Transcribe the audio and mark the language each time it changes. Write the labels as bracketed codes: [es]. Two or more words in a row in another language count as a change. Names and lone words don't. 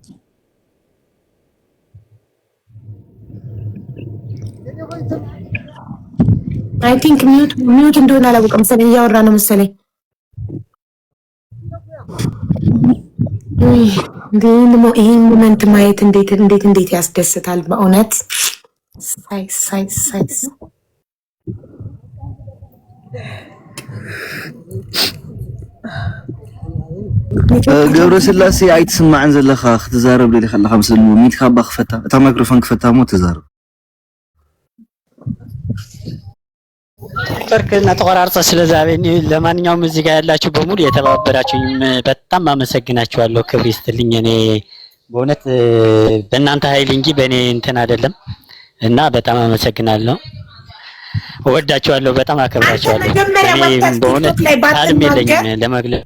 [en] I think mute [am] እንደሆነ አላውቅም መሰለኝ፣ እያወራ ነው መሰለኝ። ይሄን ሞመንት ማየት እንዴት ያስደስታል በእውነት። ሳይ [ti] ገብረስላሴ አይትስማዕን ዘለኻ ክትዛረብ ደሊ ከለኻ ምስሊ ሚት ካባ ክፈታ እታ ማይክሮፎን ክፈታ ሞ ተዛረብ። [am] በርክና ተቆራርጠ ስለዛበኝ። ለማንኛውም እዚህ ጋር ያላችሁ በሙሉ የተባበራችሁኝ በጣም አመሰግናችኋለሁ። ክብር ይስጥልኝ። እኔ በእውነት በእናንተ ኃይል እንጂ በእኔ እንትን አይደለም እና በጣም አመሰግናለሁ። እወዳችኋለሁ፣ በጣም አከብራችኋለሁ። እኔ በእውነት ቃልም የለኝም ለመግለጽ።